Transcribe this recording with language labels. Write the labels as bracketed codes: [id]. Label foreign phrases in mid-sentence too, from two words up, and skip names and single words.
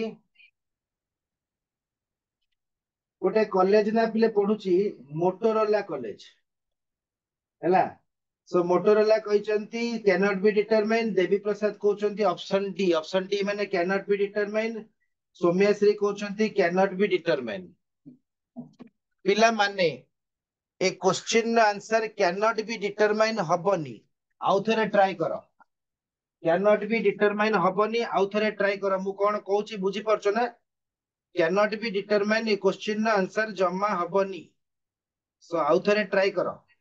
[or] ଗୋଟେ କଲେଜ ନା ପିଲେ ପଢୁଛି ମୋଟୋରୋଲା କଲେଜ ହେଲା ସୋ ମୋଟୋରୋଲା କହୁଛନ୍ତି [en] can not be determine [or] ଦେବୀ ପ୍ରସାଦ କହୁଛନ୍ତି ଅପସନ ଡି ମାନେ [en] can not be determine [or] ସୌମ୍ୟଶ୍ରୀ କହୁଛନ୍ତି [en] can not be determine [or] ପିଲା ମାନେ ଏ [en] question answer can not be determine [or] ହେବନି ଆଉ ଥରେ ଟ୍ରାଇ କର [en] can not be determine [or] ହେବନି ଆଉ ଥରେ ଟ୍ରାଇ କର ମୁଁ କଣ କହୁଛି ବୁଝି ପାରୁଛ ନା [en] can not be determine [or] ଏ [en] question answer [or] ଜମା ହେବନି ସୋ ଆଉ ଥରେ ଟ୍ରାଇ କର